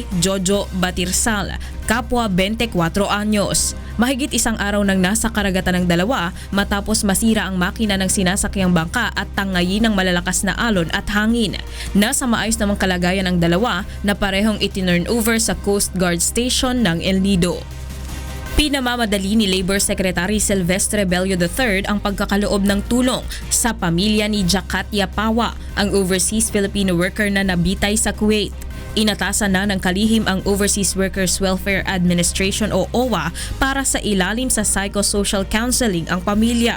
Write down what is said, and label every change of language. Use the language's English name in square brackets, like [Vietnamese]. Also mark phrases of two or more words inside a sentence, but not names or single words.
[Filipino] Jojo Batirsal, kapwa 24 anyos. Mahigit 1 araw nang nasa karagatan ng dalawa matapos masira ang makina ng sinasakyang bangka at tangayin ng malalakas na alon at hangin. Nasa maayos namang kalagayan ang dalawa na parehong itinurn over sa Coast Guard Station ng El Nido. Pinamamadali ni Labor Secretary Silvestre Bello III ang pagkakaloob ng tulong sa pamilya ni Jakatia Pawa, ang [English] overseas Filipino worker [Filipino] na nabitay sa Kuwait. Inatasan na ng kalihim ang Overseas Workers Welfare Administration o OWA para sa ilalim sa [English] psychosocial counseling [Filipino] ang pamilya.